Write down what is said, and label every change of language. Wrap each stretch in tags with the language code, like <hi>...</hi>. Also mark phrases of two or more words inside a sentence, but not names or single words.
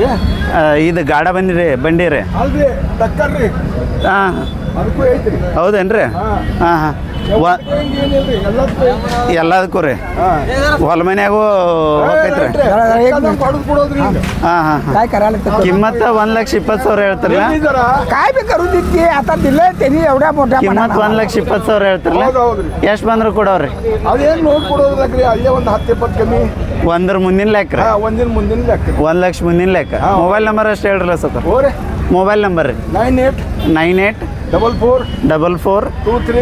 <kn>ಇದು ಗಾಡ ಬಂಡಿ ರೀ ಅಲ್ರಿ ಟಕ್ಕರ್ ರೀ ಹಾಂ ಅದಕ್ಕೂ ಐತ್ರಿ ಹೌದೇನ್ರಿ ಹಾಂ ಹಾಂ ಏನಿಲ್ರಿ ಎಲ್ಲದಕ್ಕೂ ರೀ ಹೊಲ ಮನ್ಯಾಗೂ ಹೋಗೈತ್ರಿ ಹೊಡೆದು ಕೊಡೋದ್ರಿ ಹಾಂ ಹಾಂ ಹಾಂ किंमत 1,20,000 ಹೇಳ್ತಾರಲ್ಲ</kn> <mr>काय बी करू देते आता दिलंय त्यांनी एवढ्या मोठ्या</mr> <kn>किंमत 1,20,000 ಹೇಳ್ತಾರಲ್ಲ ಎಷ್ಟು ಬಂದ್ರೆ ಕೊಡೋರಿ ಅದೇನು ನೋಡಿ ಕೊಡೋದ್ರಿ ಅಲ್ಲೇ ಒಂದು 10-20 ಕಮ್ಮಿ ಒಂದ್ರ ಮುಂದಿನ ಲೆಕ್ಕ ರೀ ಒಂದಿನ ಮುಂದಿನ ಲೆಕ್ಕ 1,00,000 ಮುಂದಿನ ಲೆಕ್ಕ</kn> <en>mobile number</en> <kn>ಅಷ್ಟು ಹೇಳ್ರಲ್ಲ ಸರ್ ಹೋರಿ</kn> <en>mobile number ರೀ</en> <kn>98 98 44 44</kn>